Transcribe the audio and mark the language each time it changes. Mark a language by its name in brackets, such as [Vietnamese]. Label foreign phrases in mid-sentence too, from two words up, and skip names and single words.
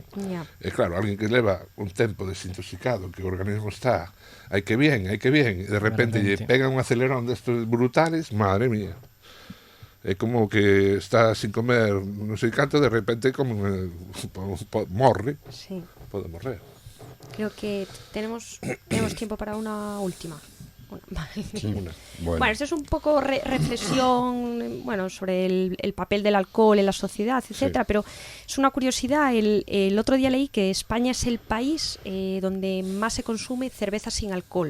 [Galician] E claro, alguén que leva un tempo desintoxicado, que o organismo está, hai que bien, e de repente lle pegan un acelerón destes brutales, [Spanish] madre mía. [Galician] É como que está [Spanish] sin comer [Galician] non sei canto, de repente como morre. Sí. Pode morrer. [Spanish] Creo que tenemos tiempo para una última. Sí, bueno, esto es un poco reflexión sobre el papel del alcohol en la sociedad, etcétera, pero es una curiosidad. El otro día leí que España es el país donde más se consume cerveza sin alcohol.